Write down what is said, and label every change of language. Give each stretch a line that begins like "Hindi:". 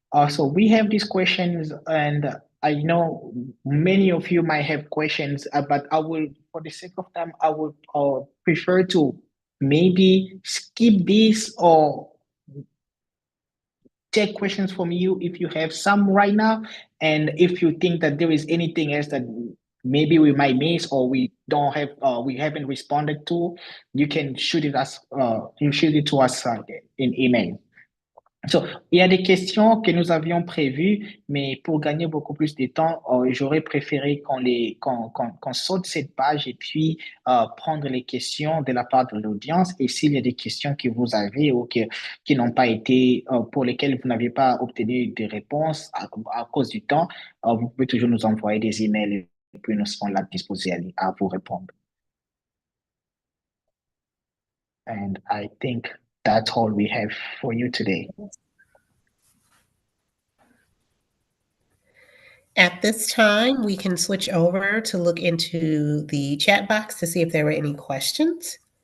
English: So we have these questions, and I know many of you might have questions, but I will, for the sake of time, I would prefer to maybe skip this or take questions from you if you have some right now, and if you think that there is anything else that maybe we might miss or we don't have, we haven't responded to, you can shoot it to us in email.
French: So, il y a des questions que nous avions prévues, mais pour gagner beaucoup plus de temps, j'aurais préféré qu'on saute cette page et puis prendre les questions de la part de l'audience. Et s'il y a des questions que vous avez ou qui n'ont pas été, pour lesquelles vous n'avez pas obtenu de réponses à cause du temps, vous pouvez toujours nous envoyer des emails et puis nous serons là disposés à vous répondre.
English: And I think that's all we have for you today. At this time, we can switch over to look into the chat box to see if there were any questions.